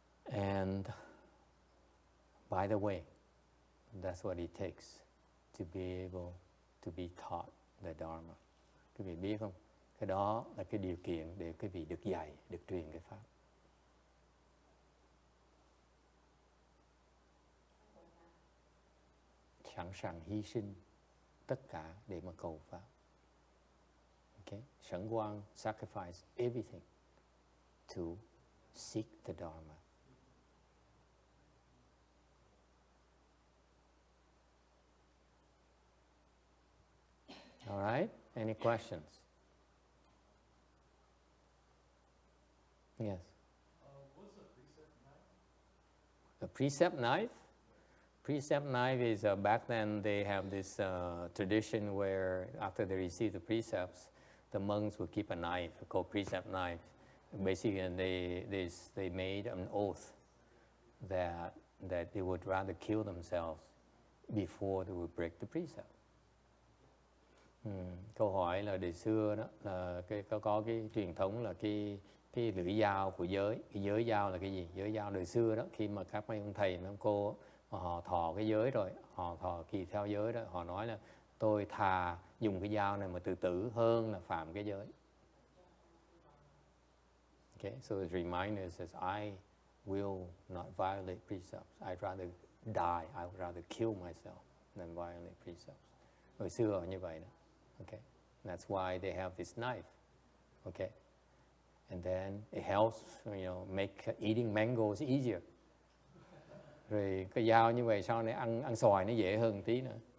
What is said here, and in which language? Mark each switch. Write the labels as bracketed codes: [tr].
[en] And by the way, that's what it takes to be able to be taught the Dharma. [vi] Quý vị biết không? Cái đó là cái điều kiện để quý vị được dạy, được truyền cái Pháp. Sẵn sàng hy sinh tất cả để mà cầu Pháp. [en] Okay? Shen Guang sacrificed everything to seek the Dharma. All right? Any questions? Yes. What's a precept knife? A precept knife? Precept knife is back then they have this tradition where after they receive the precepts, the monks would keep a knife called precept knife. Basically, they made an oath that they would rather kill themselves before they would break the precept. [vi] Câu hỏi là đời xưa đó là có cái truyền thống là cái lưỡi dao của giới. Cái giới dao là cái gì? Giới dao đời xưa đó, khi mà các mấy ông thầy mấy ông cô họ thọ cái giới rồi, họ thọ kỳ theo giới đó, họ nói là tôi thà dùng cái dao này mà tự tử hơn là phạm cái giới. [en] Okay, so it reminds us that I will not violate precepts. I'd rather die. I would rather kill myself than violate precepts. [vi] Hồi xưa như vậy đó. [en] Okay, that's why they have this knife. Okay, and then it helps, make eating mangoes easier. [vi] Rồi cái dao như vậy sau này ăn xoài nó dễ hơn tí nữa.